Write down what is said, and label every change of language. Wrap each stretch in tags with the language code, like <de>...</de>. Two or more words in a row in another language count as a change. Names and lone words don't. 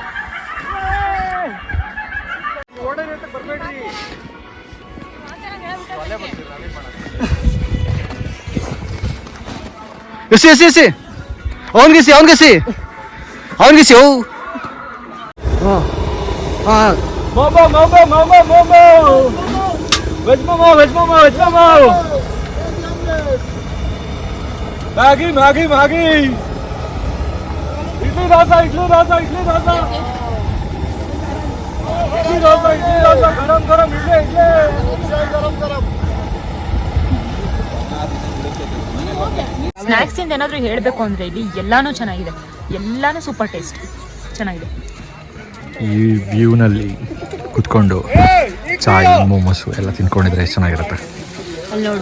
<hi>ಎಸಿ ಎಸಿ ಎಸಿ ಅವನ್ಗಿಸಿ ಅವನ್ಗಿಸಿ ಅವನ್ಗಿಸಿ ಓ ಹಾಂ मोमो मोमो मोमो मोमो वेज मोमो वेज मोमो वेज मोमो मैगी मैगी मैगी इडली डोसा इडली डोसा इडली डोसा इडली डोसा इडली डोसा गरम गरम इडली इडली गरम गरम.</hi> <kn>ಸ್ನ್ಯಾಕ್ಸ್ ಇಂದ ಏನಾದರೂ ಹೇಳಬೇಕು ಅಂದರೆ ಇಲ್ಲಿ ಎಲ್ಲಾನು ಚೆನ್ನಾಗಿದೆ. ಎಲ್ಲಾನು</kn> <en>super taste</en> <kn>ಚೆನ್ನಾಗಿದೆ. ಈ ವ್ಯೂನಲ್ಲಿ ಕುತ್ಕೊಂಡು ಚಾಯ್ ಮೋಮೋಸು ಎಲ್ಲ ತಿನ್ಕೊಂಡಿದ್ರೆ ಎಷ್ಟು ಚೆನ್ನಾಗಿರುತ್ತೆ.</kn>